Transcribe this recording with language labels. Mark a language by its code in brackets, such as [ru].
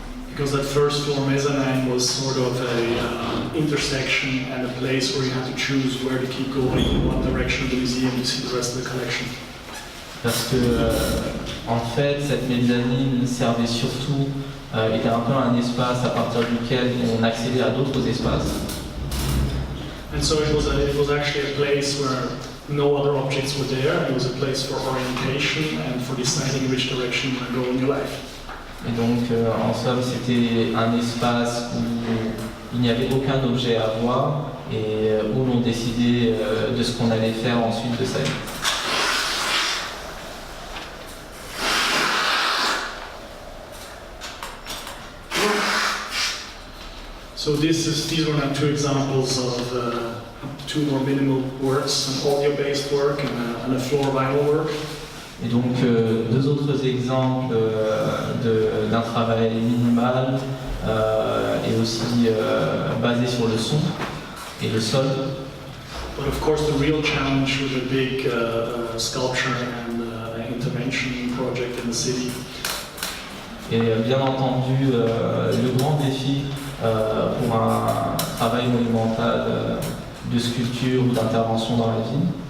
[en] Because that first floor mezzanine was sort of a intersection and a place where you had to choose where to keep going in one direction of the museum to see the rest of the collection. [fr] Parce que, en fait, cette mezzanine servait surtout était un peu un espace à partir duquel on accédait à d'autres espaces. [en] And so it was actually a place where no other objects were there. It was a place for orientation and for deciding which direction you want to go in your life. [fr] Et donc, en somme, c'était un espace où il n'y avait aucun objet à voir et où l'on décidait de ce qu'on allait faire ensuite de sa vie. [en] So these were now two examples of two more minimal works, an audio-based work and a floor vinyl work. [fr] Et donc, deux autres exemples d'un travail minimal et aussi basé sur le son et le sol. [en] But of course, the real challenge with a big sculpture and intervention project in the city. [fr] Et bien entendu, le grand défi pour un travail monumental de sculpture ou d'intervention dans la ville